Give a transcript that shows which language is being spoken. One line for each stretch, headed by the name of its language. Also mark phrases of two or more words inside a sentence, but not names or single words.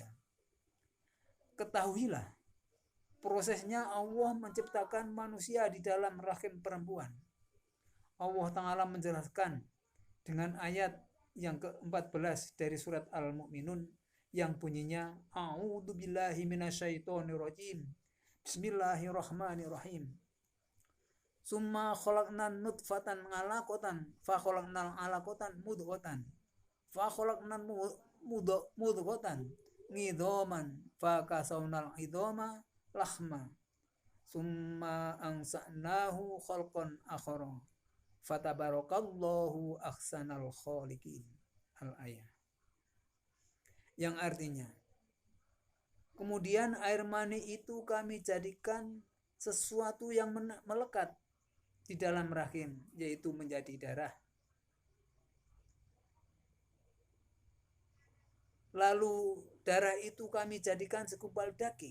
Indonesian: Ketahuilah, prosesnya Allah menciptakan manusia di dalam rahim perempuan. Allah Ta'ala menjelaskan dengan ayat yang ke-14 dari surat Al-Mu'minun yang bunyinya
Arabic: أعوذ بالله من الشيطان الرجيم. بسم الله الرحمن الرحيم. ثم خلقنا النطفة علقة فخلقنا العلقة مضغة فخلقنا المضغة عظاما فكسونا العظام لحما ثم أنشأناه خلقا آخر فتبارك الله أحسن الخالقين. Al-ayah.
Indonesian: Yang artinya, kemudian air mani itu kami jadikan sesuatu yang melekat di dalam rahim, yaitu menjadi darah. Lalu darah itu kami jadikan segumpal daging.